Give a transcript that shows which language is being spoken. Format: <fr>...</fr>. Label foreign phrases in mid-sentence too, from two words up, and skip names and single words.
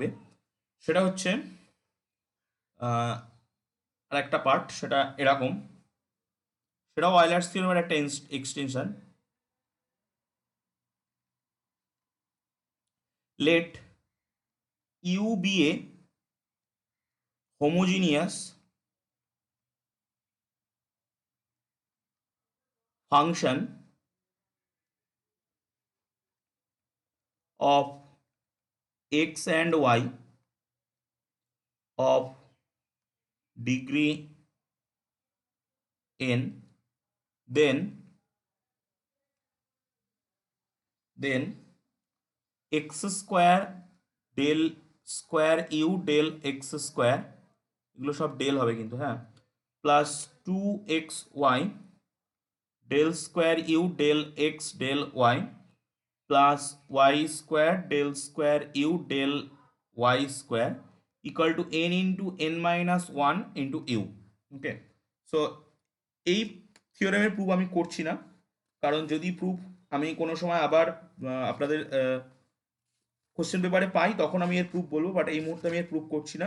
<bn>সেটা হচ্ছে আরেকটা পার্ট, সেটা এরকম, সেটাও অয়েলার্স থিওরেমের একটা এক্সটেনশন।</bn> <en>let u be a homogeneous function of x and y of degree n, then x square del square u del x square,</en> <bn>এগুলো সব ডেল হবে কিন্তু, হ্যাঁ,</bn> <en>plus 2xy del square u del x del y plus y square del square u del y square equal to n into n minus one into u. Okay, so</en> <bn>এই থিওরেমের প্রুফ আমি করছি না, কারণ যদি প্রুফ আমি কোনো সময় আবার আপনাদের</bn> <en>question paper</en> <bn>পাই তখন আমি এর প্রুফ বলবো, বাট এই মুহূর্তে আমি এর প্রুফ করছি না।</bn>